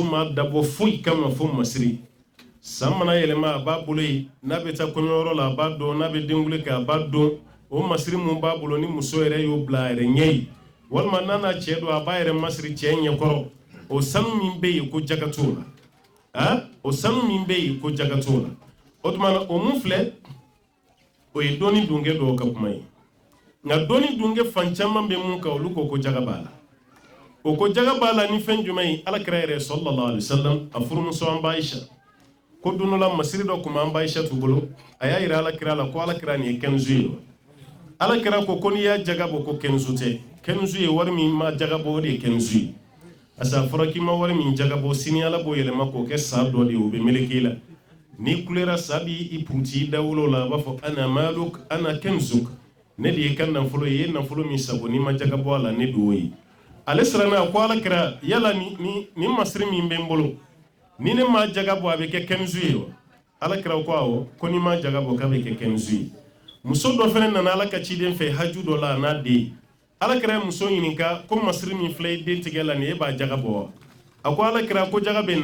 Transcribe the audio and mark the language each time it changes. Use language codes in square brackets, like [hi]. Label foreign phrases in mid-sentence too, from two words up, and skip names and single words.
[bm] ma dabɔ foyi kama fo masiri san mana yɛlɛma a b'a bolo ye n'a bɛ taa kɔɲɔyɔrɔ la a b'a dɔn n'a bɛ denkuli kɛ a b'a dɔn o masiri mun b'a bolo ni muso yɛrɛ y'o bila a yɛrɛ ɲɛ ye walima n'a n'a cɛ don a b'a yɛrɛ masiri cɛ ɲɛkɔrɔ o sanu min bɛ yen ko jaga t'o la o sanu min bɛ yen ko jaga t'o la o tuma na o mun filɛ o ye dɔɔni dunkɛ dɔw ka kuma ye nka dɔɔni dunkɛ fan caman bɛ mun kan olu ko jaga b'a la o ko jaga b'a la ni fɛn jumɛn ye alakira yɛrɛ [ar] صلى الله عليه وسلم [bm] a furumuso an b'a Aisha ko don dɔ la masiri dɔ tun b'an b'a Aisha tu bolo a y'a yira alakira la ko alakira nin ye kɛnzu ye alakira ko n'i y'a jaga bɔ ko kɛnzu tɛ kɛnzu ye wari min ma jaga bɔ o de ye kɛnzu ye asa fɔra k'i ma wari min jaga bɔ sini ala b'o yɛlɛma k'o kɛ sa dɔ de ye o bɛ meleke la ni kulera sa b'i puruti i dawolo la a b'a fɔ ana [ar] مالك أنا كنزك [bm] ne de ye ka nafolo ye i ye nafolo min sago n'i ma jaga bɔ a la ne de y'o ye ale siranna ko alakira yala ni masiri min bɛ n bolo ni ne ma jaga bɔ a bɛ kɛ kɛnzu ye wa alakira ko awɔ ko ni ma jaga bɔ k'a bɛ kɛ kɛnzu ye muso dɔ fana nana ala ka ciden fɛ haju dɔ la a n'a den alakira ye muso ɲininka ko masiri min filɛ i den tigɛ la nin e b'a jaga bɔ wa a ko alakira ko jaga bɛ n